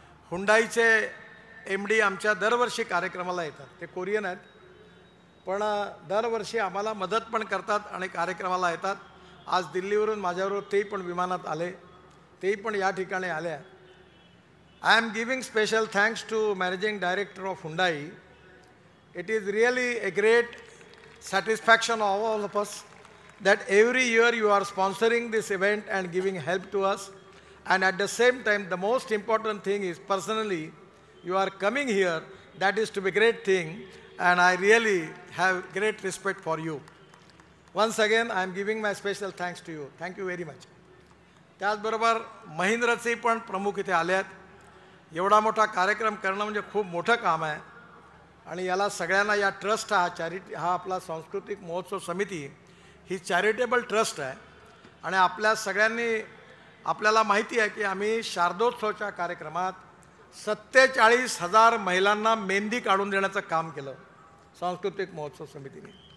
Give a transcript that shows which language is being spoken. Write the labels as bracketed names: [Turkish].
[Marathi] हुंडाईचे MD आमच्या दरवर्षी कार्यक्रमाला येतात. ते कोरियन आहेत पण दरवर्षी आम्हाला मदत पण करतात आणि कार्यक्रमाला येतात. आज दिल्लीवरून माझ्याबरोबर तेही पण विमानात आले, तेही पण या ठिकाणी आल्या. [English] I am giving special thanks to managing director of Hyundai. It is really a great satisfaction of all of us that every year you are sponsoring this event and giving help to us. And at the same time, the most important thing is personally you are coming here. That is to be a great thing and I really have great respect for you. Once again, I am giving my special thanks to you. Thank you very much. [Marathi] त्याचबरोबर महिंद्रचे पण प्रमुख इथे आले आहेत. एवढा मोठा कार्यक्रम करणं म्हणजे खूप मोठं काम आहे आणि याला सगळ्यांना या ट्रस्ट हा आपला सांस्कृतिक महोत्सव समिती ही चॅरिटेबल ट्रस्ट आहे. आणि आपल्या सगळ्यांनी आपल्याला माहिती आहे की आम्ही शारदोत्सवच्या कार्यक्रमात 47,000 महिलांना मेहंदी काढून देण्याचं काम केलं सांस्कृतिक महोत्सव समितीने.